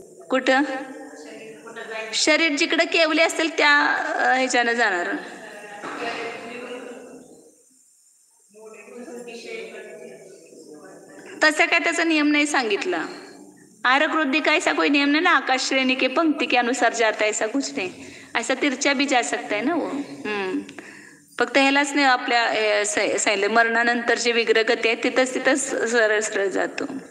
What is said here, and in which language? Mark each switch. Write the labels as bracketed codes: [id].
[mr] कुठं शरीर जिकडं केवले असेल त्या ह्याच्यानं जाणार. तसा काय त्याचा नियम नाही सांगितला. [hi] आहारक वृद्धि का ऐसा कोई नियम नहीं ना. आकाश श्रेणी के पंक्ति के अनुसार जाता है, ऐसा कुछ नहीं. ऐसा तिरछा भी जा सकता है ना वो. [mr] फक्त ह्यालाच नाही आपल्या सांगितलं, मरणानंतरची विग्रहगती आहे तिथंच सरळ सरळ जातो.